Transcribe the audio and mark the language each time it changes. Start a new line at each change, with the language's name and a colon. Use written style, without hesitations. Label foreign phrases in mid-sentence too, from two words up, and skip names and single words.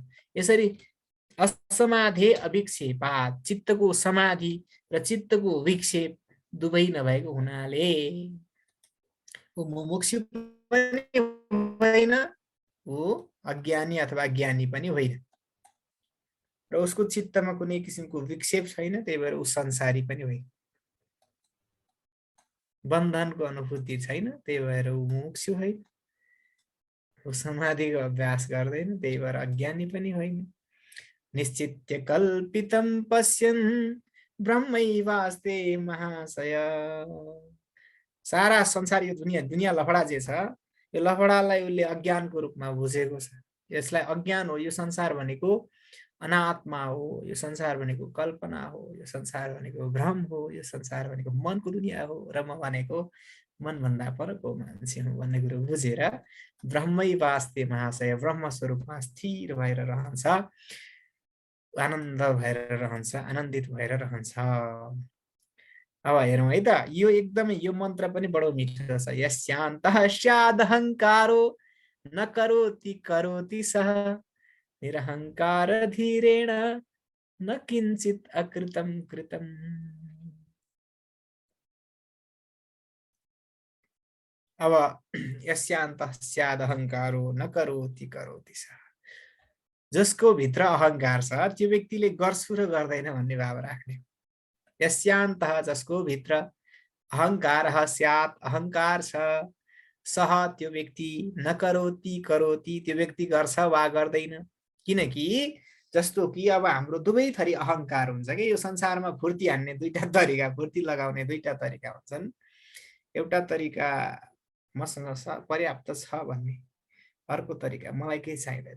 Nepali: यसरी
Sanskrit: असमाधे अविक्षेपात,
Nepali: चित्तको समाधि र चित्तको विक्षेप दुवै नभएको हुनाले ऊ मुमुक्षु पनि होइन, ऊ अज्ञानी अथवा ज्ञानी पनि होइन, र उसको चित्तमा कुनै किसिमको विक्षेप छैन, त्यही भएर ऊ संसारी पनि होइन। बन्धनको अनुभूति छैन, त्यही भएर ऊ मुमुक्षु होइन। ऊ समाधिको अभ्यास गर्दैन, त्यही भएर अज्ञानी पनि होइन।
Sanskrit: निश्चित्य कल्पितं पश्यन् ब्रह्मैवास्ते महाशय।
Nepali: सारा संसार यो दुनिया लफडा जे छ, यो लफडालाई उसले अज्ञानको रूपमा बुझेको छ। यसलाई अज्ञान हो। यो संसार भनेको अनात्मा हो, यो संसार भनेको कल्पना हो, यो संसार भनेको भ्रम हो, यो संसार भनेको मनको दुनिया हो र म भनेको मनभन्दा परको मान्छे हुँ भन्ने कुरो बुझेर
Sanskrit: ब्रह्मै वास्ते महाशय,
Nepali: ब्रह्म स्वरूपमा स्थिर भएर रहन्छ, आनन्द भएर रहन्छ, आनन्दित भएर रहन्छ। अब हेरौँ है त, यो एकदमै यो मन्त्र पनि बडो मिठो छ।
Sanskrit: यस्यान्तः स्यादहङ्कारो न करोति करोति सः, निरहङ्कार धीरेण न किञ्चित् अकृतं कृतम्। अब यस्यान्तः स्यादहङ्कारो न करोति करोति सः,
Nepali: जसको भित्र अहङ्कार छ त्यो व्यक्तिले गर्छु र गर्दैन भन्ने भाव राख्ने। यस्यान्तः, जसको भित्र अहङ्कार स्यात्, अहङ्कार छ, सह, त्यो व्यक्ति,
Sanskrit: न करोति करोति,
Nepali: त्यो व्यक्ति गर्छ वा गर्दैन। किनकि जस्तो कि अब हाम्रो दुवै थरी अहङ्कार हुन्छ कि यो संसारमा फुर्ती हान्ने दुईटा तरिका, फुर्ती लगाउने दुईटा तरिका हुन्छन्। एउटा तरिका मसँग पर्याप्त छ भन्ने, अर्को तरिका मलाई केही चाहिँदैन।